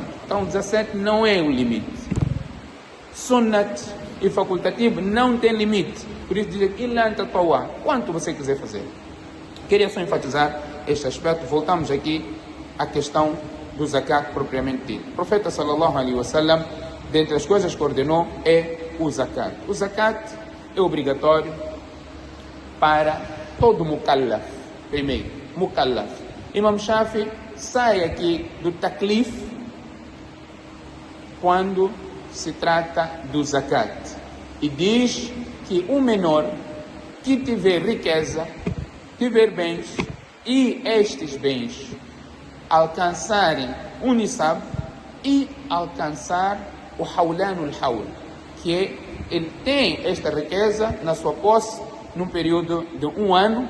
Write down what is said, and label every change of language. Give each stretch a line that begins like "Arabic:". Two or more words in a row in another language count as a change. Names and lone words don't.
Portuguese: Então 17 não é o limite. Sunnat e facultativo não tem limite. Por isso dizer, quanto você quiser fazer. Queria só enfatizar este aspecto. Voltamos aqui à questão do zakat propriamente dito. O profeta
Arabic: صلى الله عليه وسلم,
Portuguese: dentre as coisas que ordenou, é o zakat. O zakat é obrigatório para todo mukallaf. Primeiro, mukallaf. Imam Shafi sai aqui do taklif quando se trata do zakat e diz que o menor que tiver riqueza, tiver bens e estes bens alcançarem o nisab e alcançar o
Arabic: حولان الحول,
Portuguese: que é, ele tem esta riqueza na sua posse num período de 1 ano.